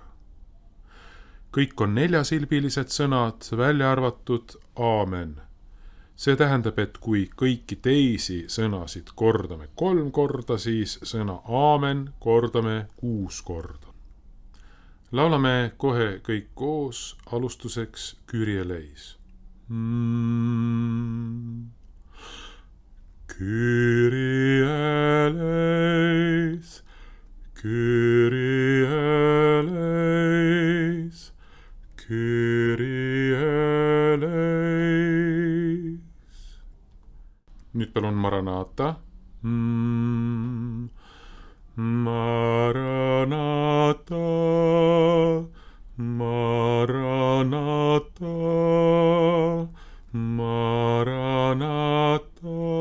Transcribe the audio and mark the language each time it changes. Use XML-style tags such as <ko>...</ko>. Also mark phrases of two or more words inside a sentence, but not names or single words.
<et>Kõik on 4-silbilised sõnad, välja arvatud Aamen. See tähendab, et kui kõiki teisi sõnasid kordame 3 korda, siis sõna Aamen kordame 6 korda. Laulame kohe kõik koos, alustuseks</et> <el>Κύριε ελέης. Κύριε ελέης, Κύριε ελέης, Κύριε ελέης.</el> <et>Nüüd palun Maranatha. Maranatha, Maranatha, Maranatha.</et>